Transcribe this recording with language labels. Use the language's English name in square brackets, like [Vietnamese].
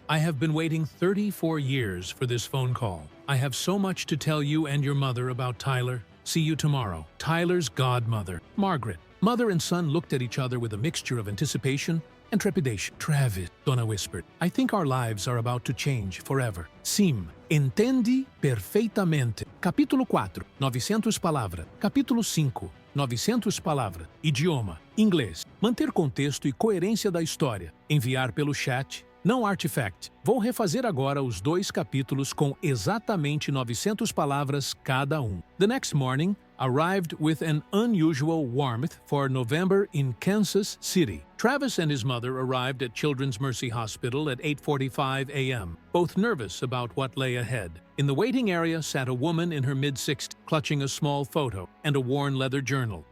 [English] I have been waiting 34 years for this phone call. I have so much to tell you and your mother about Tyler. See you tomorrow. Tyler's godmother, Margaret. Mother and son looked at each other with a mixture of anticipation and trepidation. Travis, Donna whispered, I think our lives are about to change forever. [Portuguese] Sim, entendi perfeitamente. Capítulo 4, 900 palavras. Capítulo 5, 900 palavras. Idioma, inglês. Manter contexto e coerência da história. Enviar pelo chat. Não artifact. Vou refazer agora os 2 capítulos com exatamente 900 palavras cada um. [English] The next morning arrived with an unusual warmth for November in Kansas City. Travis and his mother arrived at Children's Mercy Hospital at 8:45 a.m., both nervous about what lay ahead. In the waiting area sat a woman in her mid-60s, clutching a small photo and a worn leather journal.